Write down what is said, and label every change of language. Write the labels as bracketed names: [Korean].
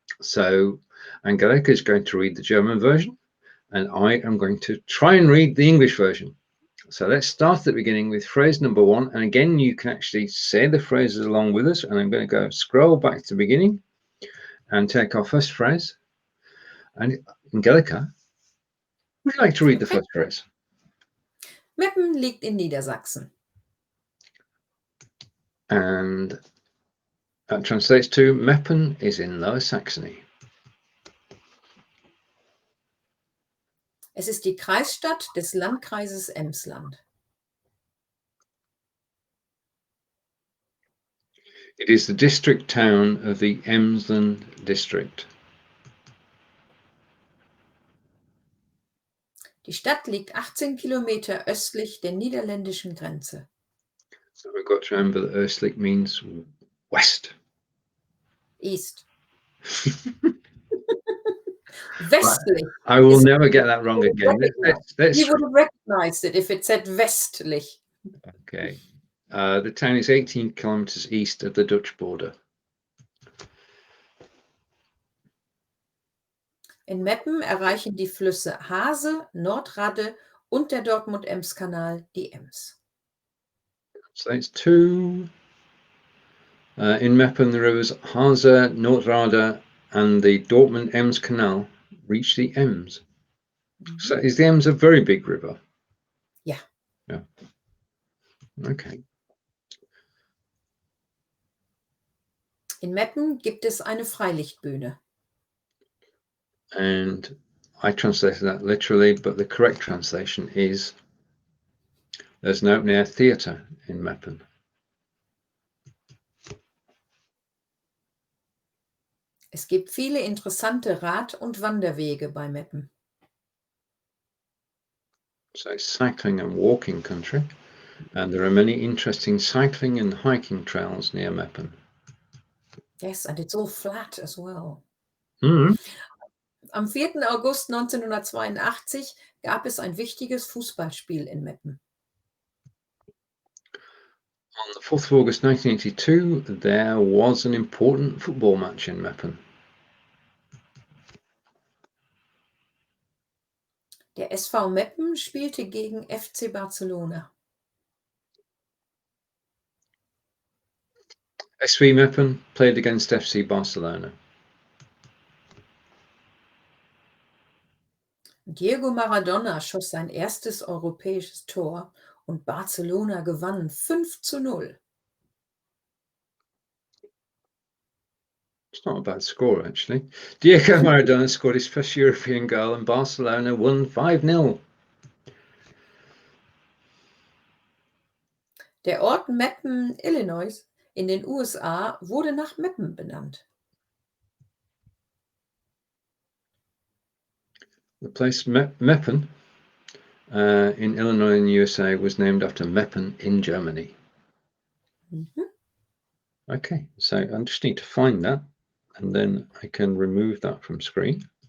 [English] So Angelika is going to read the German version, and I am going to try and read the English version. So let's start at the beginning with phrase number 1. And again, you can actually say the phrases along with us. And I'm going to go scroll back to the beginning and take our first phrase. And Angelika, would you like to read the first phrase? [German] Meppen liegt in Niedersachsen. [English] And that translates to Meppen is in Lower Saxony. [German] Es ist die Kreisstadt des Landkreises Emsland. [English] It is the district town of the Emsland district. [German] Die Stadt liegt 18 Kilometer östlich der niederländischen Grenze. [English] So we've got to remember that östlich means west. East. [German] Westlich. [English] I will never get that wrong again. You would have recognized it if it said westlich. Okay. The town is 18 kilometers east of the Dutch border. [German] In Meppen erreichen die Flüsse Hase, Nordradde und der Dortmund-Ems-Canal die Ems. [English] So it's two. In Meppen, the rivers Hase, Nordradde, and the Dortmund-Ems-Canal reach the Ems. So is the Ems a very big river? Yeah. Yeah. Okay. [German] In Meppen gibt es eine Freilichtbühne. [English] And I translated that literally, but the correct translation is there's an open air theatre in Meppen. [German] Es gibt viele interessante Rad- und Wanderwege bei Meppen. [English] So it's cycling and walking country, and there are many interesting cycling and hiking trails near Meppen. Yes, and it's all flat as well. Mm. [German] Am 4. August 1982 gab es ein wichtiges Fußballspiel in Meppen. [English] On the 4th of August 1982, there was an important football match in Meppen. [German] Der SV Meppen spielte gegen FC Barcelona. [English] SV Meppen played against FC Barcelona. [German] Diego Maradona schoss sein erstes europäisches Tor und Barcelona gewann 5:0. [English] It's not a bad score, actually. Diego Maradona scored his first European goal and Barcelona won 5-0. [German] Der Ort Meppen, Illinois, in den USA, wurde nach Meppen benannt. [English] The place Meppen in Illinois in the USA was named after Meppen in Germany. Okay, so I just need to find that and then I can remove that from screen.